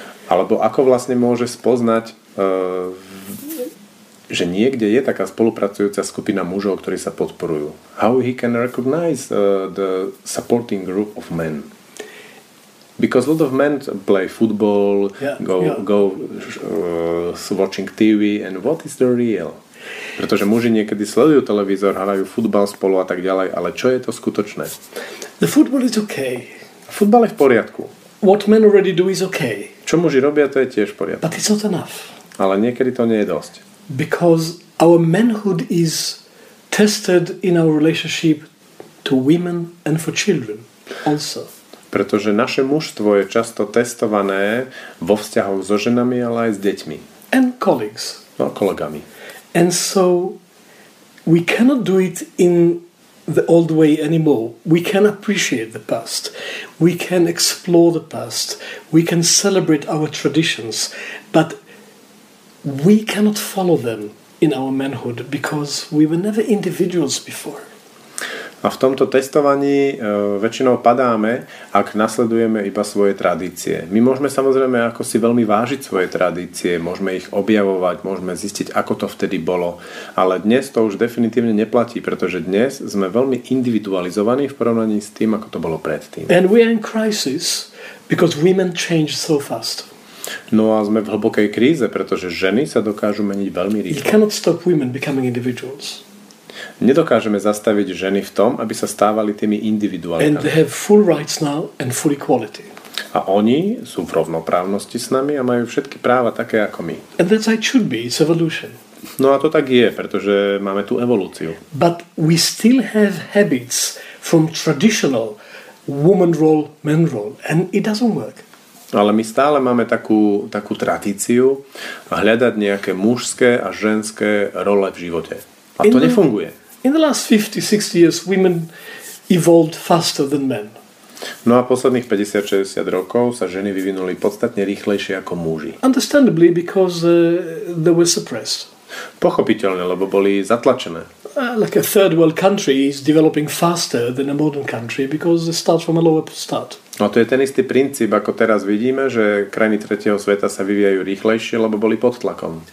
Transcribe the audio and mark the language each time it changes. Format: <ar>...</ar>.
<sk>Alebo ako vlastne môže spoznať, že niekde je taká spolupracujúca skupina mužov, ktorí sa podporujú.</sk> <en>How he can recognize the supporting group of men. Because a lot of men play football, go watching TV, and what is the real?</en> <sk>Pretože muži niekedy sledujú televízor, hrajú futbal spolu a tak ďalej, ale čo je to skutočné?</sk> <en>The football is okay.</en> <sk>Futbal je v poriadku.</sk> <en>What men already do is okay.</en> <sk>Čo muži robia, to je tiež v poriadku.</sk> <en>But it's not enough.</en> <sk>Ale niekedy to nie je dosť.</sk> <en>Because our manhood is tested in our relationship to women and for children also.</en> <sk>Pretože naše mužstvo je často testované vo vzťahoch so ženami, ale aj s deťmi.</sk> <en>And colleagues.</en> <sk>No, kolegami.</sk> <en>And so we cannot do it in the old way anymore. We can appreciate the past. We can explore the past. We can celebrate our traditions. But we cannot follow them in our manhood because we were never individuals before.</en> <sk>A v tomto testovaní väčšinou padáme, ak nasledujeme iba svoje tradície. My môžeme samozrejme ako si veľmi vážiť svoje tradície, môžeme ich objavovať, môžeme zistiť, ako to vtedy bolo. Ale dnes to už definitívne neplatí, pretože dnes sme veľmi individualizovaní v porovnaní s tým, ako to bolo predtým.</sk> <en>And we are in crisis because women change so fast.</en> <sk>No a sme v hlbokej kríze, pretože ženy sa dokážu meniť veľmi rýchlo.</sk> <en>You cannot stop women becoming individuals.</en> <sk>Nedokážeme zastaviť ženy v tom, aby sa stávali tými individualitami.</sk> <en>And they have full rights now and full equality.</en> <sk>A oni sú v rovnoprávnosti s nami a majú všetky práva také ako my.</sk> <en>And that's how it should be. It's evolution.</en> <sk>No a to tak je, pretože máme tú evolúciu.</sk> <en>But we still have habits from traditional woman role, man role, and it doesn't work.</en> <sk>Ale my stále máme takú tradíciu hľadať nejaké mužské a ženské role v živote. A to nefunguje.</sk> <en>In the last 50-60 years, women evolved faster than men.</en> <sk>No a posledných 50-60 rokov sa ženy vyvinuli podstatne rýchlejšie ako muži.</sk> <en>Understandably, because they were suppressed.</en> <sk>Pochopiteľne, lebo boli zatlačené.</sk> <en>Like a third world country is developing faster than a modern country because they start from a lower start.</en> <sk>No to je ten istý princíp, ako teraz vidíme, že krajiny tretieho sveta sa vyvíjajú rýchlejšie, lebo boli pod tlakom.</sk>